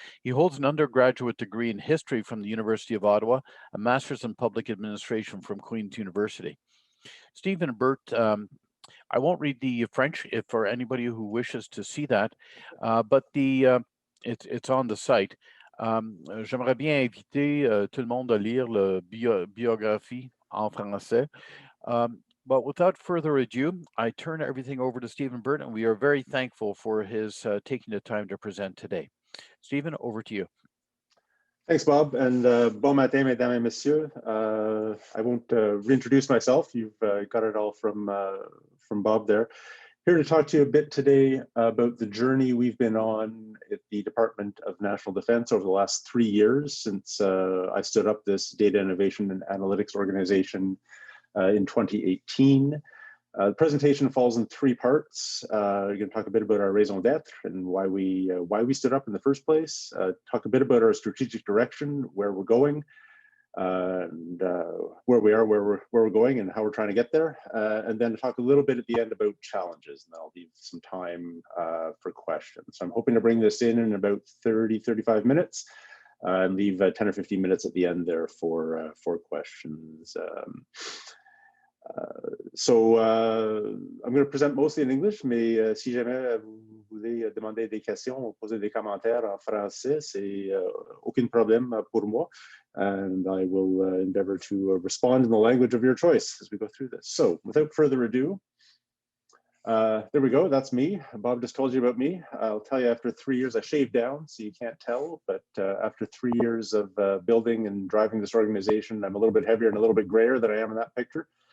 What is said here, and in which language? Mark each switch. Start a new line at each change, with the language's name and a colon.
English: He holds an undergraduate degree in history from the University of Ottawa, a master's in public administration from Queen's University. Stephen Burt, I won't read the French for anybody who wishes to see that, but it's on the site.
French: J'aimerais bien inviter tout le monde à lire la biographie en français.
English: But without further ado, I turn everything over to Stephen Burt, and we are very thankful for his taking the time to present today. Stephen, over to you. Thanks, Bob, and
French: bon matin, mesdames et messieurs.
English: I won't reintroduce myself. You've got it all from Bob there. Here to talk to you a bit today about the journey we've been on at the Department of National Defense over the last 3 years since I stood up this data innovation and analytics organization in 2018. The presentation falls in 3 parts. We're going to talk a bit about our raison d'être and why we stood up in the first place. Talk a bit about our strategic direction, where we're going, and where we are, where we're going, and how we're trying to get there, and then talk a little bit at the end about challenges, and I'll leave some time for questions. So I'm hoping to bring this in about 30-35 minutes, and leave 10 or 15 minutes at the end there for questions. I'm going to present mostly in English,
French: mais si jamais vous voulez demander des questions ou poser des commentaires en français, c'est aucun problème pour moi.
English: And I will endeavor to respond in the language of your choice as we go through this. So without further ado, there we go, that's me. Bob just told you about me. I'll tell you, after 3 years, I shaved down, so you can't tell, but after 3 years of building and driving this organization, I'm a little bit heavier and a little bit grayer than I am in that picture.